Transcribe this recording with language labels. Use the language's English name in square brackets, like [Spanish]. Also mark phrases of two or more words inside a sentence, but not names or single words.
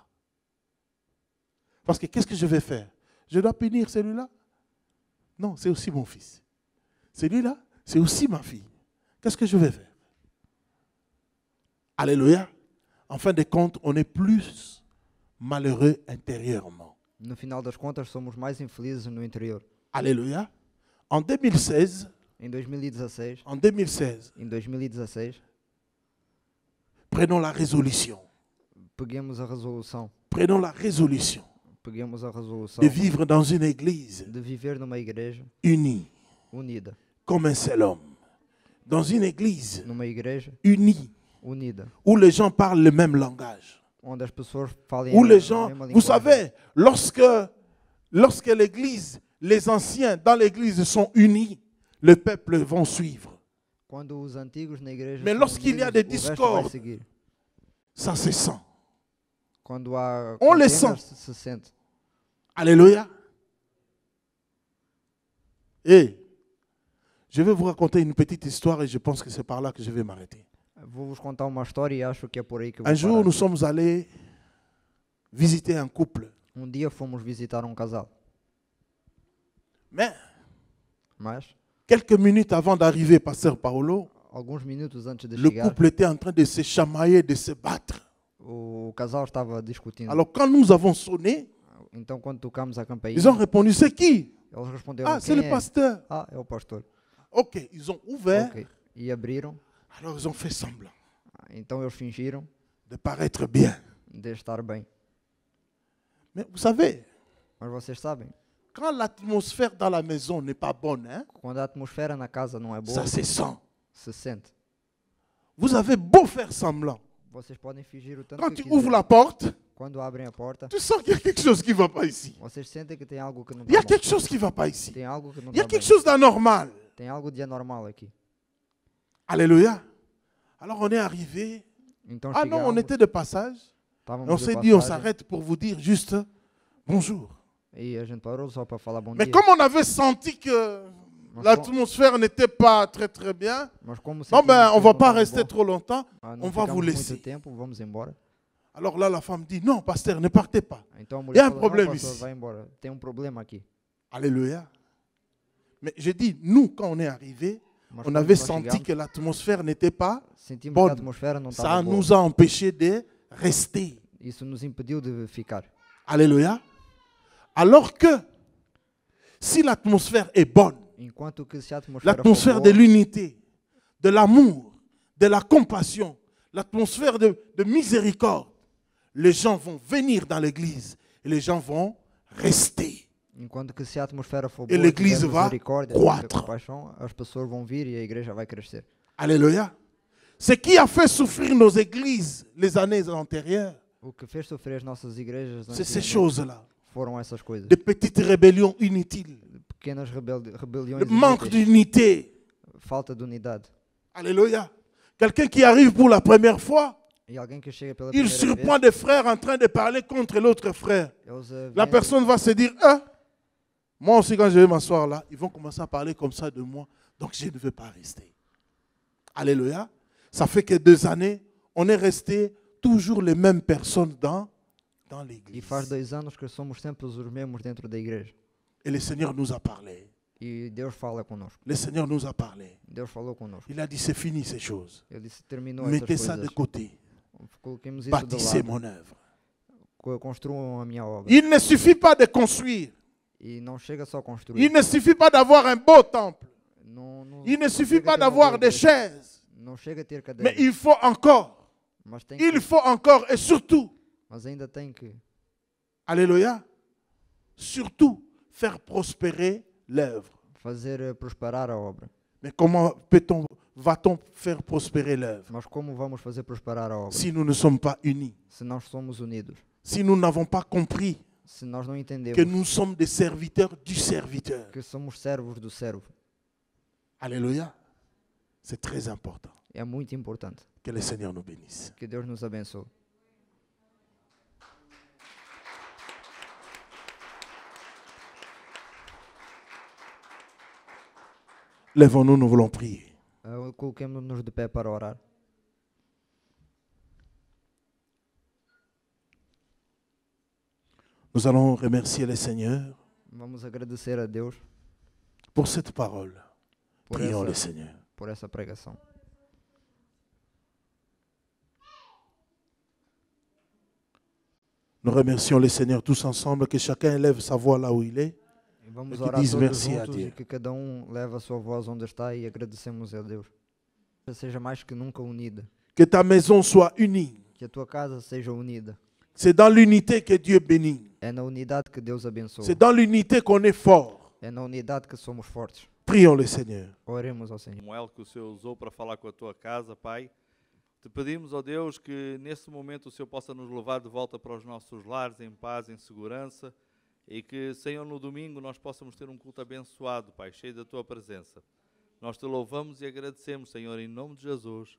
[French] Parce que qu'est-ce que je vais faire? Je dois punir celui-là? Non, c'est aussi mon fils. Celui-là, c'est aussi ma fille. Qu'est-ce que je vais faire? Alléluia. En fin de compte, on est plus malheureux intérieurement. [Portuguese] No final das contas, somos mais infelizes no interior. [French] Alléluia. En 2016, [Portuguese] Em 2016, [French] en 2016, prenons la résolution. [Portuguese] peguemos a resolução. [French] Prenons la résolution [Portuguese] Peguemos a resolução [French] de vivre dans une église [Portuguese] de viver numa igreja [French] unie, [Portuguese] unida. [French] comme un seul homme. Dans une église [Portuguese] Numa igreja [French] unie, [Portuguese] unida. [French] où les gens parlent le même langage. [Portuguese] Onde as pessoas falem [French] Où [Portuguese] a [French] les gens, [Portuguese] mesma [French] vous [Portuguese] linguagem. [French] savez, lorsque l'église, les anciens dans l'église sont unis, le peuple vont suivre. [Portuguese] Quando os antigos na igreja [French] Mais [Portuguese] são [French] lorsqu'il y a [Portuguese] unidos, [French] des [Portuguese] o resto vai [French] discordes, [Portuguese] seguir. [French] ça se sent. [Portuguese] Quando há [French] On le [Portuguese] contendas, [French] sent. [Portuguese] se sente. [French] Alléluia. Et je vais vous raconter une petite histoire et je pense que c'est par là que je vais m'arrêter. [Portuguese] Vou-vos contar uma história e acho que é por aí que eu [French] Un [Portuguese] vou [French] jour, [Portuguese] parar. [French] nous sommes allés visiter un couple. [Portuguese] Dia fomos visitar casal. [French] Mais [Portuguese] Mas, [French] quelques minutes avant d'arriver, pasteur Paolo, [Portuguese] alguns minutos antes de [French] le [Portuguese] chegar, [French] couple était en train de se chamailler, de se battre. [Portuguese] o casal estava discutindo. [French] Alors quand nous avons sonné, [Portuguese] Então, quando tocamos a campainha, [French] ils ont répondu, c'est qui? [Portuguese] eles responderam: [French] Ah, c'est [Portuguese] quem [French] le [Portuguese] é? [French] pasteur. [Portuguese] Ah, é o pastor. [French] Ok, ils ont ouvert, [Portuguese] Ok. E abriram. [French] alors ils ont fait semblant [Portuguese] Então eles fingiram [French] de paraître bien. [Portuguese] de estar bem. [French] Mais vous savez, [Portuguese] Mas vocês sabem, [French] quand l'atmosphère dans la maison n'est pas bonne, hein, [Portuguese] quando a atmosfera na casa não é boa, [French] ça se sent. [Portuguese] se sente. [French] Vous avez beau faire semblant. [Portuguese] Vocês podem fingir o tanto [French] Quand [Portuguese] que [French] tu ouvres [Portuguese] quiserem. [French] la porte, [Portuguese] Quando abrem a porta, [French] tu sens qu'il y a quelque chose qui ne va pas ici. [Portuguese] vocês sentem que tem algo que não [French] Il y a [Portuguese] está bom. [French] quelque chose qui ne va pas ici. [Portuguese] Tem algo que não [French] Il y a [Portuguese] está [French] quelque [Portuguese] bem. [French] chose d'anormal. [Portuguese] Tem algo de anormal aqui. [French] Alléluia. Alors on est arrivé, [Portuguese] Então [French] Ah non, on [Portuguese] chegámos, [French] était de passage. [Portuguese] estávamos [French] On [Portuguese] de [French] s'est dit, on [Portuguese] passagem [French] s'arrête pour vous dire juste bonjour. [Portuguese] e a gente parou só para falar bom [French] Mais [Portuguese] dia. [French] comme on avait senti que [Portuguese] Mas, [French] l'atmosphère n'était pas très bien, [Portuguese] mas como [French] bon [Portuguese] sentimos [French] ben, [Portuguese] que [French] on va [Portuguese] não [French] pas [Portuguese] estava [French] rester [Portuguese] bom, [French] trop longtemps, [Portuguese] não [French] on va vous [Portuguese] ficamos [French] laisser. [Portuguese] muito tempo, vamos embora. [French] Alors là, la femme dit, non, pasteur, ne partez pas. [Portuguese] Então a [French] Il y a [Portuguese] mulher [French] un [Portuguese] falou, [French] problème [Portuguese] não, pastor, [French] ici. [Portuguese] vai embora. Tem problema aqui. [French] Alléluia. Mais j'ai dit, nous, quand on est arrivé, [Portuguese] Mas [French] on [Portuguese] quando [French] avait [Portuguese] nós [French] senti [Portuguese] chegamos, [French] que l'atmosphère n'était pas [Portuguese] sentimos que a [French] bonne. [Portuguese] atmosfera não [French] Ça [Portuguese] estava boa. [French] nous a empêchés de rester. [Portuguese] Isso nos impediu de ficar. [French] Alléluia. Alors que, si l'atmosphère est bonne, [Portuguese] Enquanto que se a atmosfera for [French] l'atmosphère [Portuguese] boa, [French] de l'unité, de l'amour, de la compassion, l'atmosphère de miséricorde, les gens vont venir dans l'église et les gens vont rester. [Portuguese] enquanto que se a atmosfera for [French] Et [Portuguese] boa, [French] l'église [Portuguese] tiver [French] va [Portuguese] misericórdia, [French] croître. [Portuguese] tiver compaixão, as pessoas vão vir e a igreja vai crescer. [French] Alléluia. Ce qui a fait souffrir nos églises les années antérieures, [Portuguese] O que fez sofrer as nossas igrejas [French] c'est ces [Portuguese] antigamente [French] choses-là. [Portuguese] foram essas coisas. [French] Des petites rébellions inutiles, [Portuguese] Pequenas rebeliões [French] le manque [Portuguese] inúteis, [French] d'unité. [Portuguese] falta de unidade. [French] Alléluia. Quelqu'un qui arrive pour la première fois, [Portuguese] E alguém que chega pela [French] il [Portuguese] primeira [French] surprend [Portuguese] vez, [French] des frères en train de parler contre l'autre frère. [Portuguese] eles [French] La [Portuguese] vêm- [French] personne va se dire, ah, moi aussi quand je vais m'asseoir là, ils vont commencer à parler comme ça de moi, donc je ne veux pas rester. Alléluia. Ça fait que 2 années, on est resté toujours les mêmes personnes dans [Portuguese] E [French] l'église. [Portuguese] faz 2 anos que somos sempre os mesmos dentro da igreja. [French] Et le Seigneur nous a parlé. [Portuguese] E Deus fala conosco. [French] Le Seigneur nous a parlé. [Portuguese] Deus falou conosco. [French] Il a dit, c'est fini ces choses. [Portuguese] Ele disse, terminou [French] Mettez [Portuguese] essas [French] ça de [Portuguese] coisas. [French] côté. [Portuguese] Coloquemos isso de [French] Bâtissez [Portuguese] lado. [French] mon œuvre. [Portuguese] Construam a minha obra. [French] Il ne suffit pas de construire. [Portuguese] E não chega só a construir. [French] Il ne suffit pas d'avoir un beau temple. Il ne [Portuguese] não [French] suffit [Portuguese] chega [French] pas [Portuguese] a ter uma boa [French] d'avoir des [Portuguese] igreja. [French] chaises. [Portuguese] Não chega a ter [French] Mais [Portuguese] cadeiras. [French] il faut encore. [Portuguese] Mas tem [French] Il [Portuguese] que, [French] faut encore et surtout, [Portuguese] mas ainda tem que, [French] alléluia, surtout faire prospérer l'œuvre. [Portuguese] fazer prosperar a obra. [French] Mais comment va-t-on faire prospérer l'œuvre [Portuguese] Mas como vamos fazer prosperar a obra? [French] si nous ne sommes pas unis, [Portuguese] Se nós somos unidos. [French] si nous n'avons pas compris [Portuguese] Se nós não entendemos [French] que nous sommes des serviteurs du serviteur? [Portuguese] que somos servos do servo. [French] Alléluia. C'est très important. [Portuguese] É muito importante. [French] Que le Seigneur nous bénisse. [Portuguese] Que Deus nos abençoe. [French] Lèvons-nous, nous voulons prier. [Portuguese] Coloquemos-nos de pé para orar. [French] Nous allons remercier le Seigneur [Portuguese] Vamos agradecer a Deus [French] pour cette parole. [Portuguese] por [French] Prions le [Portuguese] essa, [French] Seigneur. [Portuguese] por essa pregação. [French] Nous remercions le Seigneur tous ensemble, que chacun élève sa voix là où il est. [Portuguese] E vamos que orar diz todos merci a juntos Deus. e que cada leva a sua voz onde está e agradecemos a Deus. Que seja mais que nunca unida. [French] Que ta maison soit unie. [Portuguese] Que a tua casa seja unida. [French] C'est dans l'unité que Dieu bénit. [Portuguese] É na unidade que Deus abençoa. [French] C'est dans l'unité qu'on est fort. [Portuguese] É na unidade que somos fortes. [French] Prions le Seigneur. [Portuguese] Oremos ao Senhor. Samuel que o Senhor usou para falar com a tua casa, Pai. Te pedimos, ó Deus, que nesse momento o Senhor possa nos levar de volta para os nossos lares, em paz, em segurança, e que, Senhor, no domingo nós possamos ter um culto abençoado, Pai, cheio da tua presença. Nós te louvamos e agradecemos, Senhor, em nome de Jesus.